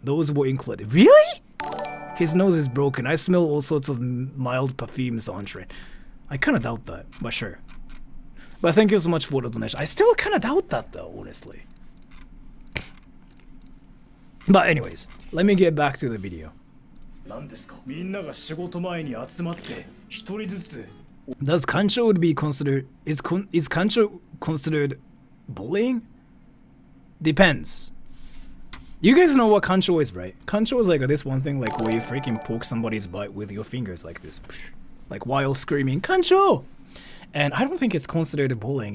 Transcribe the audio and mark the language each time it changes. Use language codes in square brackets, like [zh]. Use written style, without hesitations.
[en] Those were included. Really? His nose is broken. I smell all sorts of mild perfumes on trend. I kinda doubt that, but sure. But thank you so much for the donation. I still kinda doubt that though, honestly. But anyways, let me get back to the video. [ja] 何ですか？みんなが仕事前に集まって一人ずつ [en] Does kancho be considered is kancho considered bullying? Depends. You guys know what kancho is, right? Kancho is like this one thing like where you freaking poke somebody's butt with your fingers like this. Like while screaming, kancho! And I don't think it's considered bullying.